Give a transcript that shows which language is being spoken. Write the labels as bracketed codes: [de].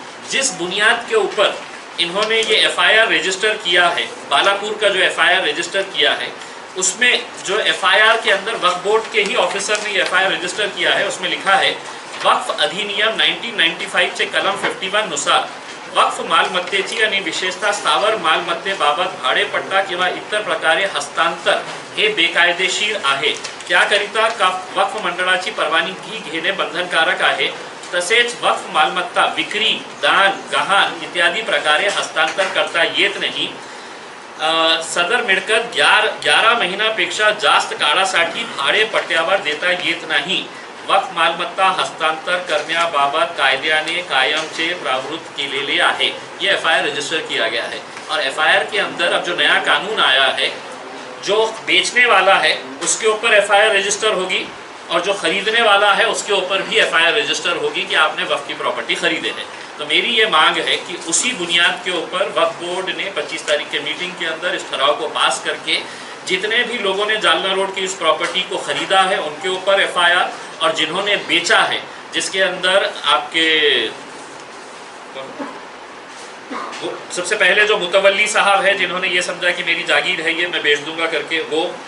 [hi] जिस बुनियाद के ऊपर इन्होंने ये एफआईआर रजिस्टर किया है, बालापुर का जो एफआईआर रजिस्टर किया है, उसमें जो एफआईआर के अंदर वक्फ बोर्ड के ही ऑफिसर ने एफआईआर रजिस्टर किया है, उसमें लिखा है [mr] वक्फ अधिनियम 1995 चे कलम 51 नुसार वक्फ मालमत्तेची आणि विशेषतः स्थावर मालमत्तेबाबत भाडेपट्टा किंवा इतर प्रकारे हस्तांतर हे बेकायदेशीर आहे, त्याकरिता वक्फ मंडळाची परवानगी घेणे बंधनकारक आहे। तसेच वक्फ मालमत्ता विक्री, दान, गहाण इत्यादी प्रकारे हस्तांतर करता येत नाही। सदर मिळकत 11 महिन्यापेक्षा जास्त काळासाठी भाडेपट्ट्यावर देता येत नाही। वक्फ मालमत्ता हस्तांतर करण्याबाबत कायद्याने कायमचे प्रावधान केलेले आहे। [hi] ये एफआईआर रजिस्टर किया गया है और एफआईआर के अंदर अब जो नया कानून आया है, जो बेचने वाला है उसके ऊपर एफआईआर रजिस्टर होगी और जो खरीदने वाला है उसके ऊपर भी एफआईआर रजिस्टर होगी कि आपने वक्फ की प्रॉपर्टी खरीदे है। तो मेरी ये मांग है कि उसी बुनियाद के ऊपर वक्फ बोर्ड ने 25 तारीख के मीटिंग के अंदर इस ठराव को पास करके जितने भी लोगों ने जालना रोड की इस प्रॉपर्टी को खरीदा है उनके ऊपर एफआईआर और जिन्होंने बेचा है, जिसके अंदर आपके सबसे पहले जो मुतवल्ली साहब है जिन्होंने ये समझा कि मेरी जागीर है ये मैं बेच दूंगा करके वो,